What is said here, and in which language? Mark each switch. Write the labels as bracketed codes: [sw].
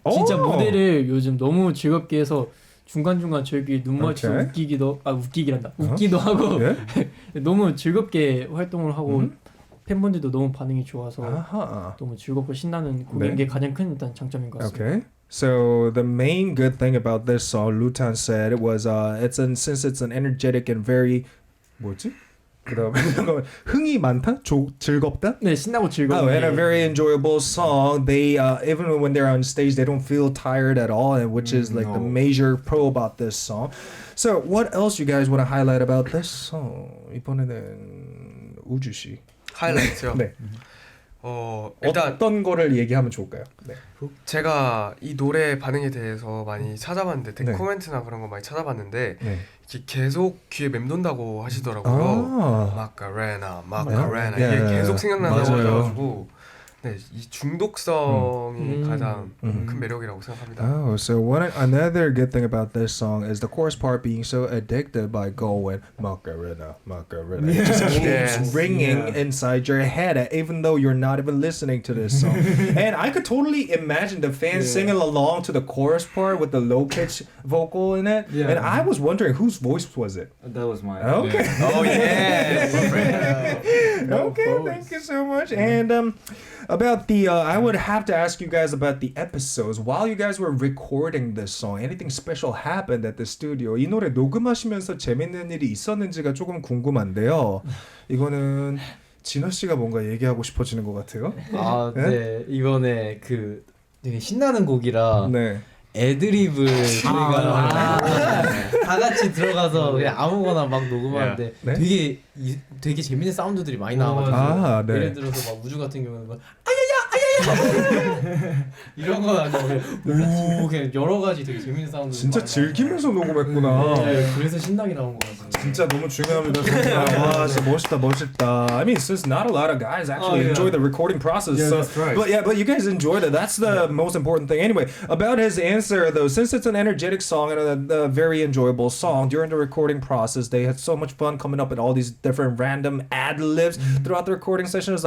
[ko] 진짜 오. 무대를 요즘 너무 즐겁게 해서 중간중간 저희끼리 눈 마주쳐 [en] Okay. [ko] 웃기도 하고 예? 너무 즐겁게 활동을 하고 팬분들도 너무 반응이 좋아서 아하. 너무 즐겁고 신나는 곡인 게 가장 큰 일단 장점인 것 같습니다. [en] Okay. So the main good thing about this song, Lutan said, it was since it's an energetic and very [ko] 뭐지? 그다음에 흥이 많다, 즐겁다. 네, 신나고 즐거운. [en] Oh, and a very enjoyable song. They even when they're on stage, they don't feel tired at all, and which is like the major pro about this song. So what else you guys want to highlight about this song? [ko] 이번에는 우주 씨. 하이라이트요. 네. 일단 어떤 거를 얘기하면 좋을까요? 네. 제가 이 노래 반응에 대해서 많이 찾아봤는데 네. 코멘트나 그런 거 많이 찾아봤는데 네. 이게 계속 귀에 맴돈다고 하시더라고요. 마카레나, 마카레나 이게 계속 생각난다고 맞아요. 하셔가지고 네, 이 중독성이 가장 큰 매력이라고 생각합니다. [en] Oh, so another good thing about this song is the chorus part being so addicted by going Macarena, Macarena. It just keeps ringing inside your head, even though you're not even listening to this song. And I could totally imagine the fans singing along to the chorus part with the low pitch vocal in it. Yeah. And I was wondering whose voice was it? That was mine. Okay. Oh yeah. Okay, thank you so much. And about the, I would have to ask you guys about the episodes. While you guys were recording this song, anything special happened at the studio? [ko] 이 노래 녹음하시면서 재밌는 일이 있었는지가 조금 궁금한데요. 이거는 진호 씨가 뭔가 얘기하고 싶어지는 것 같아요. 아, 네. 이번에 그 되게 신나는 곡이라 네. 애드립을 저희가 다 같이 들어가서 그냥 아무거나 막 녹음하는데 네? 되게 재밌는 사운드들이 많이 나와가지고 아, 네. 예를 들어서 막 우주 같은 경우는 막 이런 건 아니고 그냥 여러 가지 되게 재밌는 사운드 진짜 즐기면서 녹음했구나. 네, 그래서 신나게 나온 것 같습니다. 진짜 너무 중요합니다. 진짜. 와, 진짜 멋있다. [en] I mean, since not a lot of guys actually enjoy the recording process. Yeah, so, that's right. But you guys enjoyed it. That's the most important thing. Anyway, about his answer though, since it's an energetic song and a very enjoyable song, during the recording process, they had so much fun coming up with all these different random ad libs throughout the recording session.